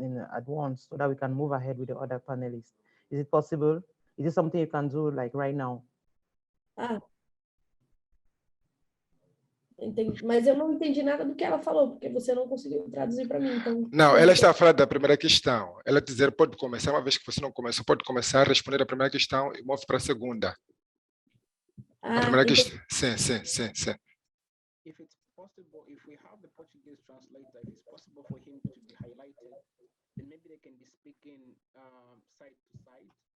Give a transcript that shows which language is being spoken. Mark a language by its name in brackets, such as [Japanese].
[English] at once so that we can move ahead with the other panelists. Is it possible? Is it something you can do like right now? [Portuguese] Entendi. Mas eu não entendi nada do que ela falou, porque você não conseguiu traduzir para mim. Então... Não, ela está a falar da primeira questão. Ela dizer, pode começar, uma vez que você não começou, pode começar a responder a primeira questão e move para a segunda. A primeira questão. Sim. [English] If it's possible, if we have the Portuguese translator, if it's possible for him to be highlighted, then maybe they can be speaking side to side.